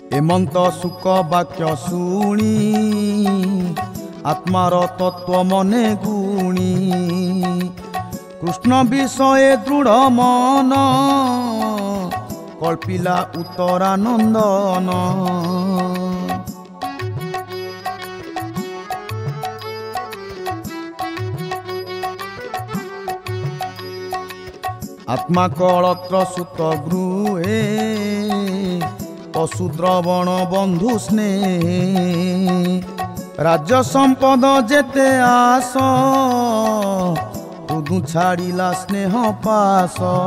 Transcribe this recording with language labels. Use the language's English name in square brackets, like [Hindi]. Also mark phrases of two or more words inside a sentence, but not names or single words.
[Odia] ଏମନ୍ତ ସୁଖ ବାକ୍ୟ ଶୁଣି ଆତ୍ମାର ତତ୍ଵ ମନେ ଗୁଣି କୃଷ୍ଣ ବିଷୟ ଦୃଢ଼ ମନ କଳ୍ପିଲା ଉତ୍ତରାନନ୍ଦନ। ଆତ୍ମା କଳତ୍ର ସୁତ ଗୃହେ ପଶୁଦ୍ରବଣ ବନ୍ଧୁ ସ୍ନେହ ରାଜ୍ୟ ସମ୍ପଦ ଯେତେ ଆସ ତୁଦୁ ଛାଡ଼ିଲା ସ୍ନେହ ପାଶ।